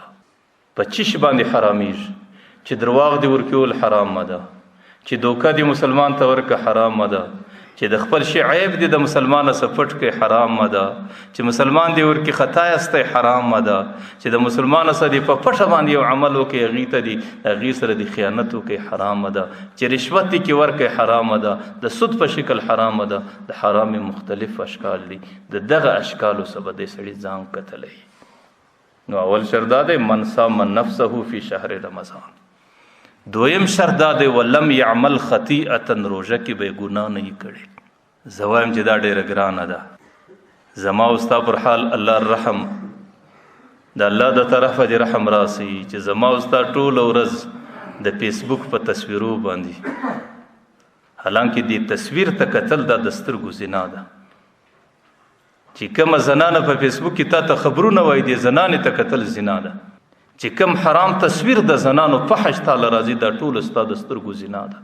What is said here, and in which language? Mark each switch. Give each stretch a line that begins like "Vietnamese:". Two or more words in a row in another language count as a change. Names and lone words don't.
Pashto: په چیش باندې حرامېږي چې درواغ دې ورکول حرامه ده، چې دوکه دی مسلمان ته ورکه حرامه ده، چې د خپل شي عیب دی د مسلمانه څه پټ کوي حرامه ده، چې مسلمان دی ورکې خطا یستی حرامه ده، چې د مسلمانه څه دی په پټه باندې یو عمل وکړي هغې ته دی هغې سره دی خیانت وکړي حرامه ده، چې رشوت دی کې ورکړي حرامه ده، د سود په شکل حرامه ده. د حرام مختلف اشکال دي، د دغه اشکالو څخه به دی سړي ځان کتلی. نو اول شرط دا دی
Arabic: من صام نفسه فی شهر رمضان.
Pashto: دویم شرط دا دی
Arabic: ولم یعمل خطیئتا،
Pashto: روژه کې به ګناه نه یې کړی. زه وایم چې دا ډېره ګرانه ده، زما او ستا پر حال الله رحم د الله د طرفه دې رحم راسي چې زما او ستا ټوله ورځ د فیسبوک په تصویرو باندې، حالانکه دې تصویر ته کتل دا د سترګو زنا ده، چې کومه زنانه په فیسبوک کې تا ته خبرونه وایي دې زنانې ته کتل زنا ده، چې کوم حرام تصویر د زنانو فحش تعالی راځي دا ټول ستا د سترګو زنا ده.